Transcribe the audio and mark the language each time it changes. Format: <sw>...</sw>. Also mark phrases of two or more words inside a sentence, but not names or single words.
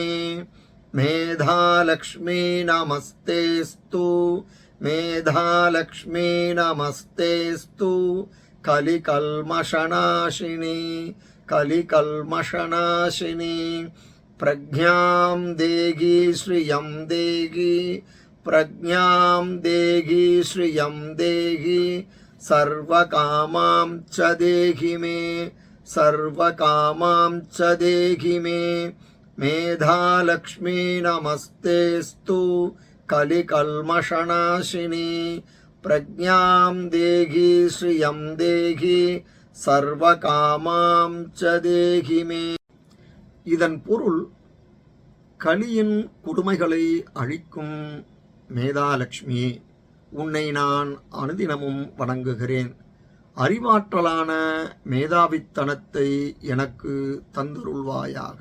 <sa>मेधालक्ष्मी नमस्तेस्तु, मेधालक्ष्मी नमस्तेस्तु, कलिकल्मषनाशिनी कलिकल्मषनाशिनी, प्रज्ञां देहि श्रियं देहि, प्रज्ञां देहि श्रियं देहि, सर्वकामां च देहि मे, सर्वकामां च देहि मे. मेधालक्ष्मी नमस्तेस्तु, कलिकल्मषनाशिनी, प्रज्ञां देहि श्रियं देहि, सर्वकामां च देहि मे.</sa> <ta>இதன் பொருள், கலியின் கொடுமைகளை அழிக்கும் மேதாலட்சுமியே, உன்னை நான் அனுதினமும் வணங்குகிறேன். அறிவாற்றலான மேதாவித்தனத்தை எனக்கு தந்தருள்வாயாக.</ta>